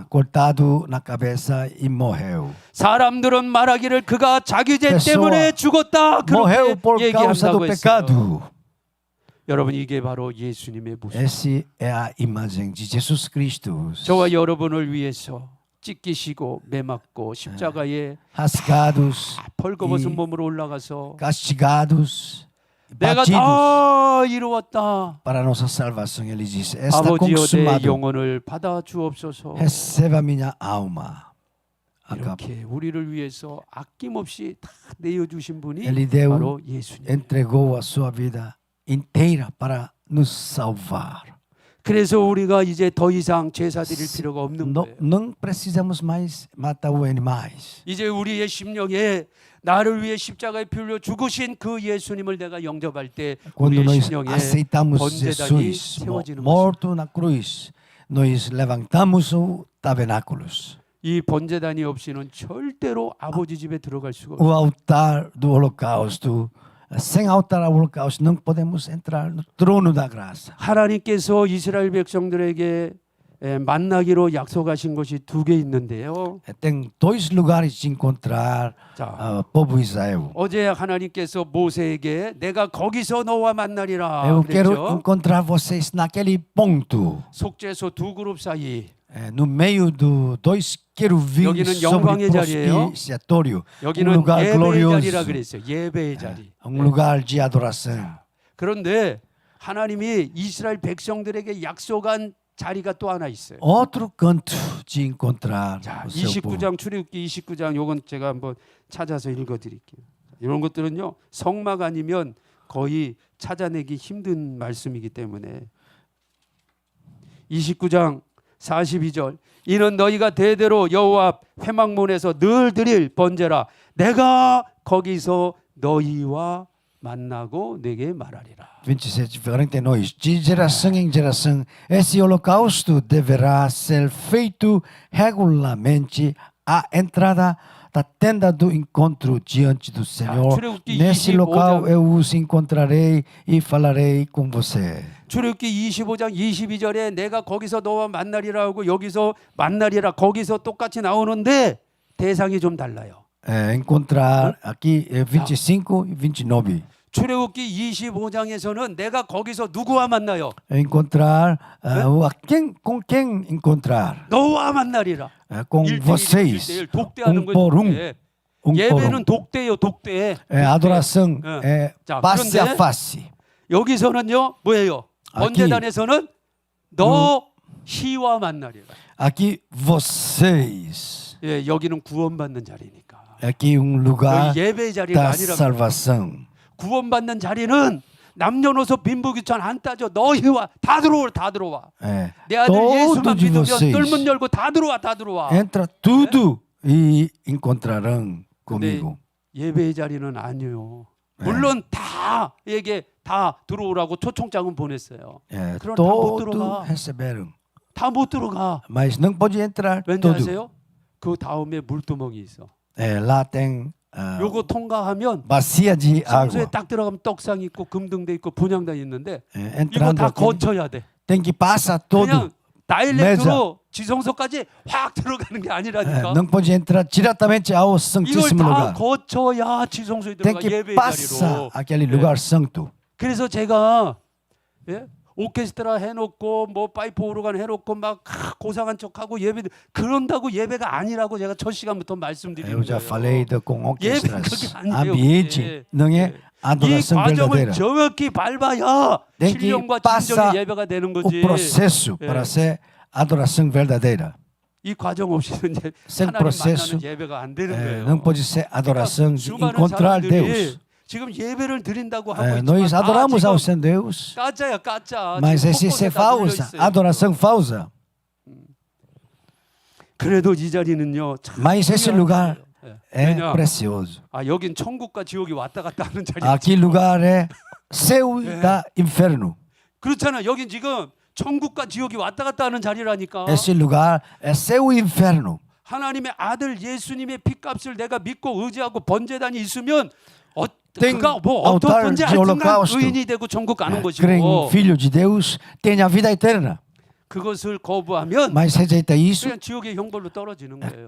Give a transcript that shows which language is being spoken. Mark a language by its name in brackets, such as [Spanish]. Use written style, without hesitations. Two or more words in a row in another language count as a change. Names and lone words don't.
[Portuguese] cortado na cabeça e morreu. [Korean] 사람들은 말하기를 그가 자기 죄 [Portuguese] pessoa [Korean] 때문에 죽었다 [Portuguese] Morreu [Korean] 그렇게 [Portuguese] por causa do [Korean] 얘기한다고 했어요. [Portuguese] pecado. [Korean] 여러분 이게 바로 예수님의 모습. [Portuguese] Essa é a imagem de Jesus Cristo. [Korean] 저와 여러분을 위해서 찢기시고 매맞고 십자가에 [Portuguese] Rasgados, [Korean] 벌거벗은 몸으로 올라가서 [Portuguese] castigados, [Korean] 내가 [Portuguese] batidos [Korean] 다 이루었다. [Portuguese] para nossa salvação. Ele disse: Está [Korean] 아버지여 내 [Portuguese] consumado. [Korean] 영혼을 받아 주옵소서. [Portuguese] Receba minha alma. Acabou. [Korean] 이렇게 우리를 위해서 아낌없이 다 내어주신 분이 [Portuguese] Ele deu, [Korean] 바로 예수님. [Portuguese] entregou a sua vida inteira para nos salvar. [Korean] 그래서 우리가 이제 더 이상 제사 드릴 필요가 없는 [Portuguese] Não, [Korean] 거예요. [Portuguese] não precisamos mais matar os animais. [Korean] 이제 우리의 심령에 나를 위해 십자가에 피 흘려 죽으신 그 예수님을 내가 영접할 때 [Portuguese] Quando [Korean] 우리의 [Portuguese] nós [Korean] 심령에 [Portuguese] aceitamos [Korean] 번제단이 Jesus 세워지는 것입니다. [Portuguese] morto na cruz, nós levantamos o tabernáculos. [Korean] 이 번제단이 없이는 절대로 아버지 집에 들어갈 수가 [Portuguese] O [Korean] 없어요. [Portuguese] altar do holocausto. Sem altar ao holocausto não podemos entrar no trono da graça. [Korean] 하나님께서 이스라엘 백성들에게 만나기로 약속하신 것이 두 개 있는데요. [Portuguese] Tem dois lugares de encontrar [Korean] 자, [Portuguese] povo Israel. [Korean] 어제 하나님께서 모세에게 내가 거기서 너와 만나리라 [Portuguese] Eu quero [Korean] 그랬죠. [Portuguese] encontrar vocês naquele ponto, [Korean] 속죄소 두 그룹 사이. [Portuguese] no meio dos dois querubins [Korean] 여기는 [Portuguese] sobre [Korean] 영광의 [Portuguese] o [Korean] 자리예요. [Portuguese] propiciatório, [Korean] 여기는 [Portuguese] lugar [Korean] 예배의 [Portuguese] glorioso, [Korean] 자리라 그랬어요. 예배의 자리. [Portuguese] lugar de adoração. [Korean] 그런데 하나님이 이스라엘 백성들에게 약속한 자리가 또 하나 있어요. [Portuguese] Outro canto de encontrar [Korean] 자, [Portuguese] o seu povo. [Korean] 29장 출애굽기 29장 요건 제가 한번 찾아서 읽어 드릴게요. 이런 것들은요. 성막 아니면 거의 찾아내기 힘든 말씀이기 때문에 29장 42절 이는 너희가 대대로 여호와 앞 회막문에서 늘 드릴 번제라 내가 거기서 너희와 만나고 내게 말하리라. 27, 49. [Portuguese] De geração em geração, esse holocausto deverá ser feito regularmente à entrada da tenda do encontro diante do Senhor. [Korean] 출애굽기 [Portuguese] Nesse [Korean] 25장. [Portuguese] local eu os encontrarei e falarei com você. [Korean] 출애굽기 25장 22절에 내가 거기서 너와 만나리라 하고 여기서 만나리라 거기서 똑같이 나오는데 대상이 좀 달라요. [Portuguese] Encontrar aqui 25 e 29. [Korean] 출애굽기 25장에서는 내가 거기서 누구와 만나요? [Portuguese] Encontrar com quem encontrar? [Korean] 너와 만나리라. [Portuguese] Com vocês. [Korean] 1대1 독대하는 [Portuguese] por [Korean] 거죠. 예배는 독대예요, 독대. [Portuguese] adoração é [Korean] 자, [Portuguese] face a [Korean] 그런데 [Portuguese] face. [Korean] 여기서는요, 뭐예요? 번제단에서는 너희와 만나리라. [Portuguese] Aqui vocês. [Korean] 예, 여기는 구원받는 자리니까. [Portuguese] Aqui lugar [Korean] 여기 예배의 자리가 [Portuguese] da [Korean] 아니라 [Portuguese] salvação. [Korean] 구원받는 자리는 남녀노소 빈부귀천 안 따져 너희와 다 들어와 다 들어와. 내 아들 예수만 [Portuguese] Todos de [Korean] 믿으면 [Portuguese] vocês. [Korean] 뜰문 열고 다 들어와 다 들어와. [Portuguese] Entra tudo e encontrarão comigo. [Korean] 예배의 자리는 아니요. 물론 다에게 다 들어오라고 초청장은 보냈어요. 그럼 다 못 [Portuguese] Todos [Korean] 들어가. [Portuguese] receberam. [Korean] 다 못 들어가. [Portuguese] Mas não pode entrar [Korean] 왠지 [Portuguese] todo. [Korean] 아세요? 그 다음에 물두멍이 있어. [Portuguese] Lá tem [Korean] 요거 통과하면 [Portuguese] bacia de [Korean] 성소에 [Portuguese] água. [Korean] 딱 들어가면 떡상 있고 금등대 있고 분향단 있는데 이거 [Portuguese] Entrando [Korean] 다 [Portuguese] aqui, [Korean] 거쳐야 돼. [Portuguese] tem que passar todo. [Korean] 그냥 다일렉트로 지성소까지 확 들어가는 게 아니라니까. [Portuguese] Não pode entrar diretamente ao [Korean] 이걸 [Portuguese] Santíssimo [Korean] 다 [Portuguese] Lugar. [Korean] 거쳐야 지성소에 [Portuguese] Tem [Korean] 들어가 [Portuguese] que [Korean] 예배의 [Portuguese] passar [Korean] 자리로. [Portuguese] aquele lugar santo. [Korean] 그래서 제가 오케스트라 해놓고 뭐 파이프 오르간 해놓고 막 고상한 척하고 예배 그런다고 예배가 아니라고 제가 첫 시간부터 말씀드리는 [Portuguese] Eu já [Korean] 거예요. [Portuguese] falei com [Korean] 예배는 [Portuguese] orquestras. [Korean] 그렇게 안 돼요. [Portuguese] Ambiente [Korean] 그게. [Portuguese] não é [Korean] 이 [Portuguese] adoração [Korean] 과정을 [Portuguese] verdadeira. [Korean] 정확히 밟아야 [Portuguese] Tem que [Korean] 신령과 [Portuguese] passar [Korean] 진정의 예배가 되는 [Portuguese] o [Korean] 거지. [Portuguese] processo [Korean] 예. [Portuguese] para ser adoração verdadeira. [Korean] 이 과정 없이는 이제 [Portuguese] Sem [Korean] 하나님 [Portuguese] processo, [Korean] 만나는 예배가 안 되는 [Portuguese] É, [Korean] 거예요. [Portuguese] não pode ser adoração de [Korean] 수많은 [Portuguese] encontrar [Korean] 사람들이 [Portuguese] Deus. [Korean] 지금 예배를 드린다고 하고 [Portuguese] É, [Korean] 있지만 [Portuguese] nós adoramos [Korean] 다 [Portuguese] ao [Korean] 지금 [Portuguese] Senhor Deus, [Korean] 가짜야 가짜. [Portuguese] mas [Korean] 지금 [Portuguese] esse [Korean] 곳곳에 [Portuguese] é [Korean] 다 [Portuguese] falsa, [Korean] 몰려있어요. [Portuguese] adoração falsa. [Korean] 그래도 이 자리는요. 참 [Portuguese] Mas esse [Korean] 중요한 [Portuguese] lugar [Korean] 자리예요. [Portuguese] é [Korean] 왜냐? [Portuguese] precioso. [Korean] 아 여긴 천국과 지옥이 왔다 갔다 하는 자리야. [Portuguese] Aquele lugar é céu e da inferno. [Korean] 그렇잖아. 여긴 지금 천국과 지옥이 왔다 갔다 하는 자리라니까. [Portuguese] Esse lugar é céu e inferno. [Korean] 하나님의 아들 예수님의 피값을 내가 믿고 의지하고 번제단이 있으면 [Portuguese] Tem [Korean] 그가 뭐 어떤 [Portuguese] altar [Korean] 건지 [Portuguese] de [Korean] 알지만 [Portuguese] holocausto. [Korean] 의인이 되고 천국 가는 [Portuguese] Crê em [Korean] 것이고 [Portuguese] Filho de Deus, tem a vida eterna. [Korean] 그것을 거부하면 [Portuguese] Mas rejeita isso, [Korean] 그냥 지옥의 형벌로 떨어지는 거예요.